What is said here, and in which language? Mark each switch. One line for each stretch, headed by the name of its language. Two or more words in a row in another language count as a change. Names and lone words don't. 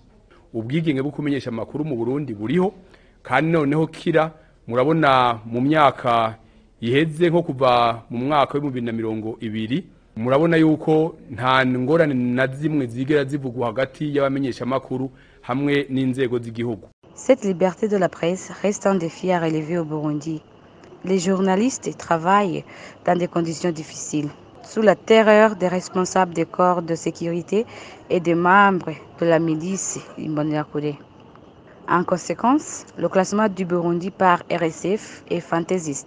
Rundi: Ubwigenge bwo kumenyesha amakuru mu Burundi buriho, kandi noneho kira murabona mu myaka iheze nko kuva mu mwaka wa 2020 murabona yuko nta ngorane na zimwe zigera zivugwa hagati y'abamenyesha amakuru hamwe n'inzego z'igihugu.
French: Cette liberté de la presse reste un défi à relever au Burundi. Les journalistes travaillent dans des conditions difficiles, sous la terreur des responsables des corps de sécurité et des membres de la milice Imbonerakure. En conséquence, le classement du Burundi par RSF est fantaisiste.